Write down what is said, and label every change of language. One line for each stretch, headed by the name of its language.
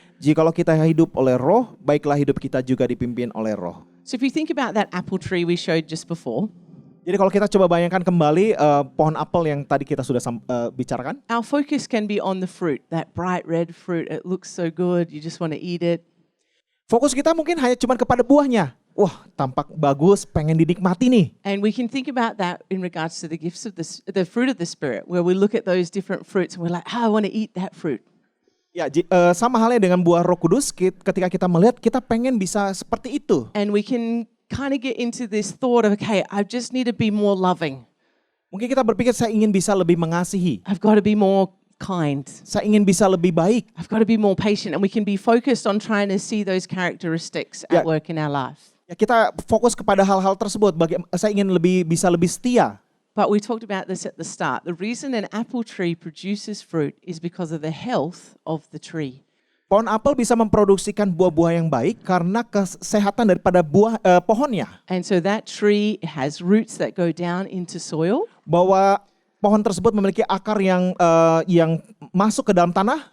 Indonesian: Jikalau kita hidup oleh roh, baiklah hidup kita juga dipimpin oleh roh.
English: So if you think about that apple tree we showed just before,
Indonesian: Jadi kalau kita coba bayangkan kembali pohon apel yang tadi kita sudah bicarakan,
English: our focus can be on the fruit, that bright red fruit. It looks so good, you just want to eat it.
Indonesian: fokus kita mungkin hanya cuma kepada buahnya. Wah, tampak bagus, pengen dinikmati nih.
English: And we can think about that in regards to the gifts of the fruit of the Spirit, where we look at those different fruits and we're like, I want to eat that fruit.
Indonesian: Ya, sama halnya dengan buah Roh Kudus, ketika kita melihat, kita pengen bisa seperti itu.
English: And we can kind of get into this thought of, okay, I just need to be more loving.
Indonesian: Mungkin kita berpikir saya ingin bisa lebih mengasihi,
English: I've got to be more kind.
Indonesian: saya ingin bisa lebih baik.
English: I've got to be more patient. And we can be focused on trying to see those characteristics Yeah. at work in our life.
Indonesian: Ya, kita fokus kepada hal-hal tersebut. Saya ingin bisa lebih setia.
English: But we talked about this at the start. The reason an apple tree produces fruit is because of the health of the tree.
Indonesian: Pohon apel bisa memproduksikan buah-buah yang baik karena kesehatan daripada pohonnya.
English: And so that tree has roots that go down into soil.
Indonesian: Bahwa pohon tersebut memiliki akar yang masuk ke dalam tanah,